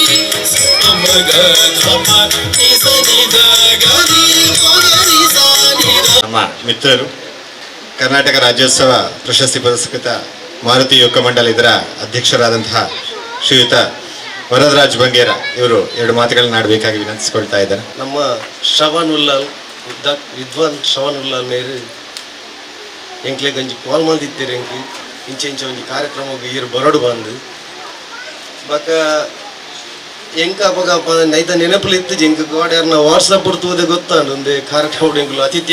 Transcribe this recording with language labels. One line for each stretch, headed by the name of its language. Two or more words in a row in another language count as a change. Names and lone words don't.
Kannada: ಮಗ ಧಪ ನಿಸನಿದ ಗರಿ ಮಗರಿ ಸಾನಿದ. ನಮ್ಮ ಮಿತ್ರರು, ಕರ್ನಾಟಕ ರಾಜ್ಯೋತ್ಸವ ಪ್ರಶಸ್ತಿ ಪುರಸ್ಕೃತ ಮಾರುತಿ ಯುವಕ ಮಂಡಲ ಇದರ ಅಧ್ಯಕ್ಷರಾದಂತಹ ಶ್ರೀಯುತ ವರದರಾಜ್ ಬಂಗೇರ ಇವರು ಎರಡು ಮಾತುಗಳನ್ನ ಆಡಬೇಕಾಗಿ ವಿನಂತಿಸಿಕೊಳ್ತಾ ಇದ್ದಾರೆ.
Tulu: ನಮ್ಮ ಶ್ರವಣ್ ಉಲ್ಲಾಲ್ ವಿದ್ವಾನ್ ಶ್ರವಣ್ ಉಲ್ಲಾಲ್ ಮೇರೆ ಎಂಕ್ಲೆ ಗಂಜಿ ಕಾಲ್ ಮಂದಿತ್ತೀರಿ ಎಂಕಿ ಇಂಚೆ ಒಂಜಿ ಕಾರ್ಯಕ್ರಮಕ್ಕೆ ಈರು ಬರಡು ಬಂದು ಬಕ ಎಂಕ ಅಪಗ ನೈತ ನೆನಪುಲು ಇತ್ತು ಎಂಕ ಗೋಡ್ಯಾರ ವಾಟ್ಸಪ್ ಬಿಡ್ತುವುದೇ ಗೊತ್ತಾಂಡು ಒಂದೇ ಕಾರ್ಯಕ್ರಮ ಎಂಕುಲು ಅತಿಥಿ